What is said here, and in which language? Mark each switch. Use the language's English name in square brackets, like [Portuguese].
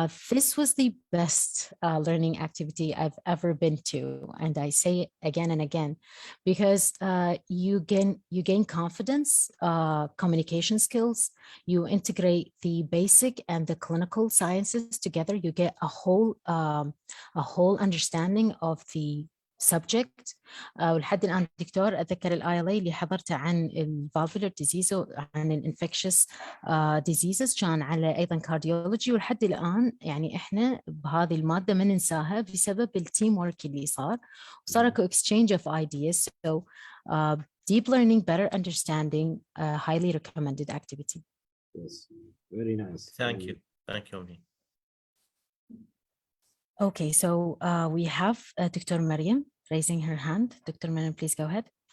[English] This was the best learning activity I've ever been to, and I say it again and again, because you gain confidence, communication skills, you integrate the basic and the clinical sciences together, you get a whole understanding of the subject. [Arabic] ولحد الآن دكتور أتذكر الILA اللي حضرته عن الفالفولار ديزيز وعن الانفكشس ديزيزز كان على أيضا كارديولوجي، ولحد الآن يعني إحنا بهذه المادة ما ننساها بسبب التيم ورك اللي صار اكو [English] exchange of ideas. So deep learning, better understanding, highly recommended activity. Yes, very nice. Thank you. Thank you, Omni. Okay, so we have Dr. Mariam raising her hand. Dr. Mariam, please go ahead.